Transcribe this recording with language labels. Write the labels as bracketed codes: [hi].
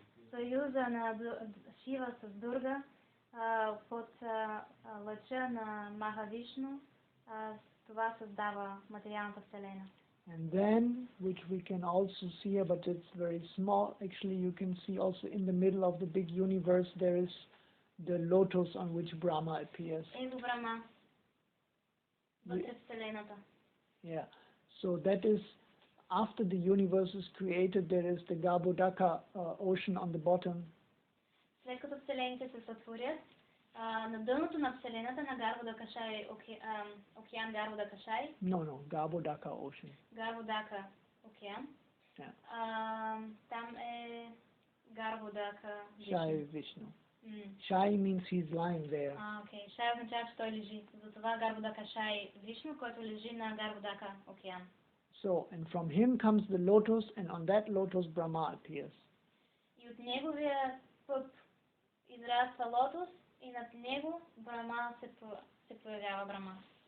[bg] Съюза на Шива с Дурга под лъча на Махавишну, това създава материалната вселена. [en] And then, which we can also see here, but it's very small, actually you can see also in the middle of the big universe there is the lotus on which Brahma appears. [bg] Ето Брахма, вътре в вселената. [en] Yeah, so that is, after the universe is created, there is the Garbhodaka ocean on the bottom. [bg] След като вселените се сътворят, на дъното на вселената на Гарбhodakashai, океан Гарбhodakashai. [en] No, Garbhodaka ocean. [bg] Гарбодака океан. [en] Yeah. [bg] Там е Гарбодака [en] Shai Vishnu. Shai means he's lying there. [bg] Окей. Шай означава, че той лежи. Затова Гарбhodakashai Вишну, който лежи на Гарбодака океан. [en] So, and from him comes the lotus, and on that lotus Brahma appears. [bg] И от неговия пъп израства лотос, и над него Брахма се появява Брахма.